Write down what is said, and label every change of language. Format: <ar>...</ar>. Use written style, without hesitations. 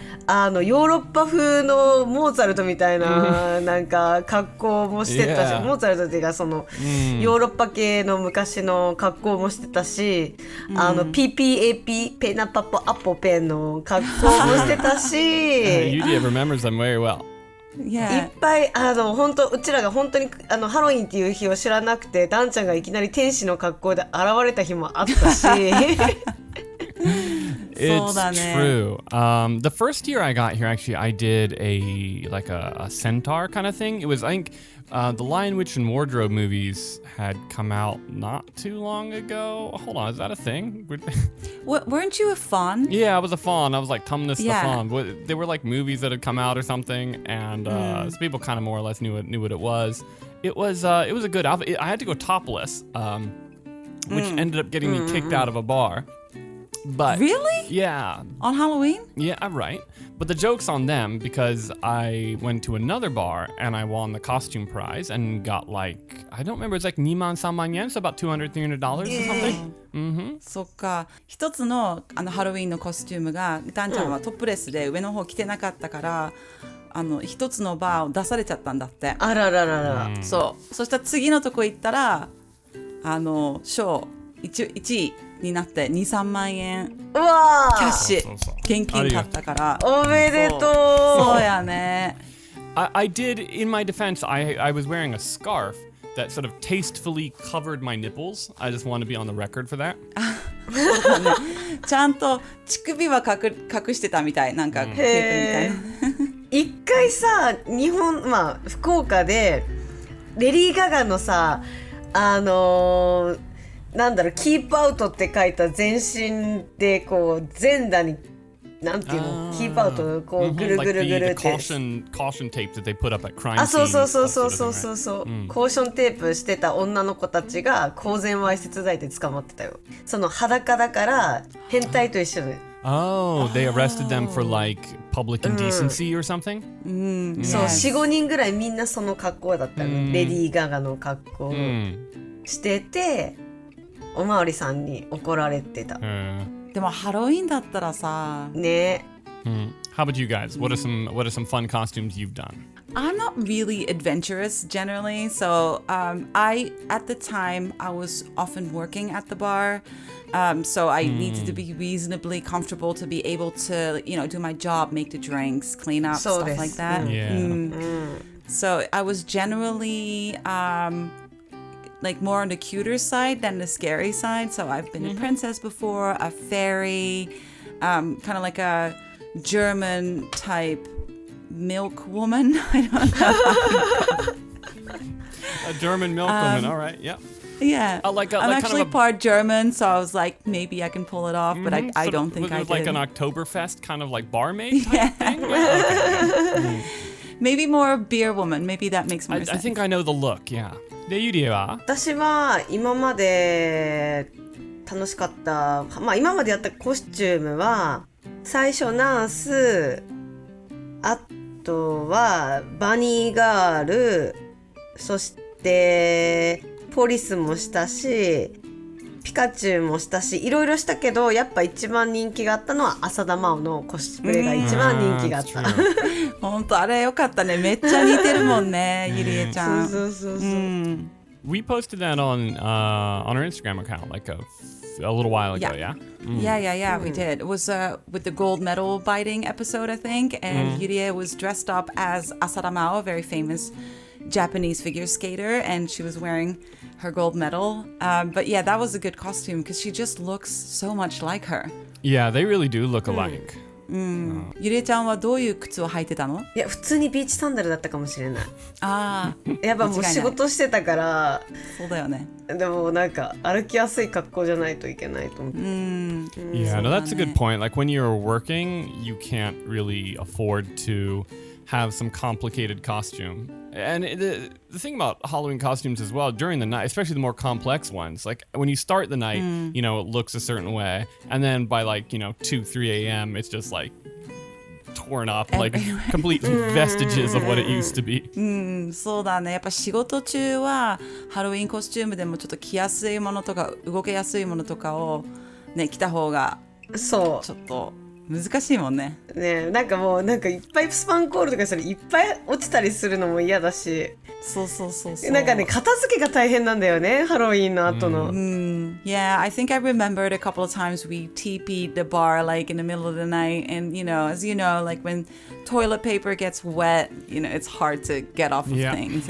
<ja>ーロッパ風のモーツァルトみたいななんか格好もしてたし、モーツァルトっていうかそのヨーロッパ系の昔の格好もしてたし、PPAP ペナパポアポペンの格好もしてたし</ja> <en>Yudia remembers them very well.</en> <ja>いっぱい本当うちらが本当にハロウィンっていう日を知らなくてダンちゃんがいきなり天使の格好で現れた日もあったし</ja> <en>It's true. The first year I got here, actually, I did a centaur kind of thing. It was, I think, the Lion, Witch, and Wardrobe movies had come out not too long ago. Hold on, is that a thing? Weren't you a fawn? Yeah, I was a fawn. I was like Tumnus the Yeah. fawn. They were like movies that had come out or something, and so people kind of more or less knew what it was. It was a good outfit. I had to go topless, which ended up getting me kicked out of a bar. But Really? Yeah. On Halloween? Yeah, right. But the joke's on them because I went to another bar and I won the costume prize and got like, I don't remember, it's like 2,000-3,000 yen, so about $200, $300 or something.</en> <ja>そっか。一つのハロウィンのコスチュームがダンちゃんはトップレスで上の方着てなかったから一つのバーを出されちゃったんだって。あらららら、そうそしたら次のとこ行ったら賞 1位になって2-3万円うわーキャッシュそうそう現金買ったからおめでとうそうやね。</ja> <en>I did, in my defense, I was wearing a scarf that sort of tastefully covered my nipples. I just want to be on the record for that.</en> <ja>ちゃんと乳首は隠してたみたいなんかテープみたいな。一回さ日本福岡でレディー・ガガのさなんだろうキープアウトって書いた全身でこう全裸になんていうのキープアウトこうぐるぐるぐるって</ja> <en>caution tape that they put up at crime</en> <ja>そう</ja> <en>scenes.</en> <ja>そう、コーションテープしてた女の子たちが公然わいせつ罪で捕まってたよ。その裸だから変態と一緒で</ja> <en>Oh, they arrested them for like public indecency or something?</en> <ja>そう 4,5 人ぐらいみんなその格好だったの、レディー・ガガの格好をしてて、おまわりさんに怒られてた、でもハロウィンだったらさね。</ja> <en>How about you guys? What are some fun costumes you've done? I'm not really adventurous generally, so at the time I was often working at the bar, so I needed to be reasonably comfortable to be able to, do my job, make the drinks, clean up, stuff like that. So I was generally like more on the cuter side than the scary side. So I've been a princess before, a fairy, kind of like a German type milk woman. I don't know. A German milk woman. All right. Yeah. Yeah. I'm I'm kind actually of part German, so I was like, maybe I can pull it off, but I don't think I did. can. Like an Oktoberfest kind of like barmaid type thing? Yeah. Maybe more beer woman. Maybe that makes more sense. I think I know the look, yeah.</en> <ja>で、ゆりえは私は今まで楽しかった、今までやったコスチュームは最初ナース、あとはバニーガール、そしてポリスもしたしピカチュウもしたしいろいろしたけどやっぱ一番人気があったのは浅田真央のコスプレが一番人気があった。本当あれよかったね。めっちゃ似てるもんね、ゆりえちゃん。そう。</ja> <en>We posted that on our Instagram account like a little while ago, yeah? Yeah, we did. It was with the gold medal biting episode, I think, and Yurie was dressed up as Asada Mao, a very famous Japanese figure skater, and she was wearing her gold medal. But yeah, that was a good costume because she just looks so much like her. Yeah, they really do look alike.</en> <ja>ゆりえちゃんはどういう靴を履いてたの？いや普通にビーチサンダルだったかもしれない。ああ、やっぱもう仕事してたからそうだよね。でもなんか歩きやすい格好じゃないといけないと思って。</ja> <en>Yeah, no, that's a good point. Like when you're working, you can't really afford to have some complicated costume. And the thing about Halloween costumes as well, during the night, especially the more complex ones, like when you start the night, you know, it looks a certain way. And then by like, you know, 2, 3 a.m., it's just like torn up, like complete vestiges of what it used to be.</en> <ja>そうだね。やっぱ仕事中はハロウィンコスチュームでもちょっと着やすいものとか動けやすいものとかをね着た方がそうちょっと難しいもんね。ね、なんかもうなんかいっぱいスパンコールとかしたらいっぱい落ちたりするのも嫌だし、そうなんかね片付けが大変なんだよね、ハロウィンの後の。</ja> <en>Yeah, I think I remembered a couple of times we TP'd the bar like in the middle of the night, and you know, as you know, like when toilet paper gets wet, you know, it's hard to get off of things.</en>